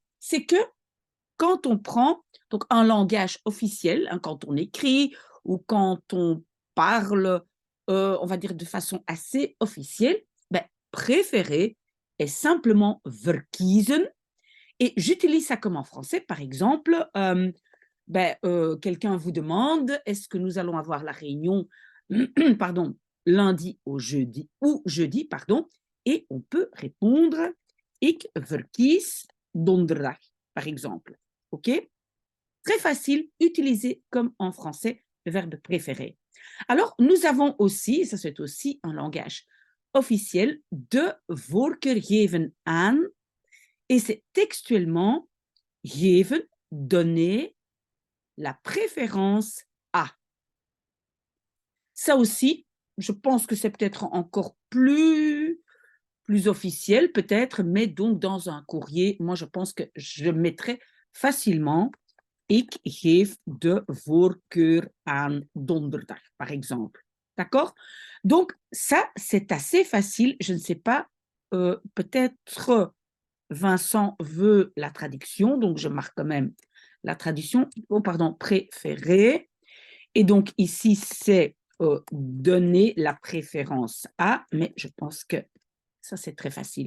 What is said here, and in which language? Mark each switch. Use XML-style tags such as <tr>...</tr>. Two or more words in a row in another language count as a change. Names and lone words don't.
<fr>C'est que quand on prend donc un langage officiel, hein, quand on écrit ou quand on parle, on va dire de façon assez officielle, ben, préféré est simplement verkiezen. Et j'utilise ça comme en français, par exemple, ben, quelqu'un vous demande, est-ce que nous allons avoir la réunion, pardon, lundi ou jeudi, pardon, et on peut répondre,</fr> <nl>ik verkies donderdag,</nl> <fr>par exemple. OK? Très facile, utilisé comme en français, le verbe préféré. Alors, nous avons aussi, ça c'est aussi un langage officiel,</fr> <nl>de voorkeur geven aan,</nl> <fr>et c'est textuellement geven, donner, la préférence à. Ça aussi, je pense que c'est peut-être encore plus officiel, peut-être, mais donc dans un courrier, moi je pense que je mettrais facilement</fr> <nl>ik geef de voorkeur aan donderdag,</nl> <fr>par exemple. D'accord? Donc, ça, c'est assez facile. Je ne sais pas, peut-être Vincent veut la traduction, donc je marque quand même la traduction. Oh, pardon, préféré. Et donc ici, c'est donner la préférence à, mais je pense que ça, c'est très facile.</fr>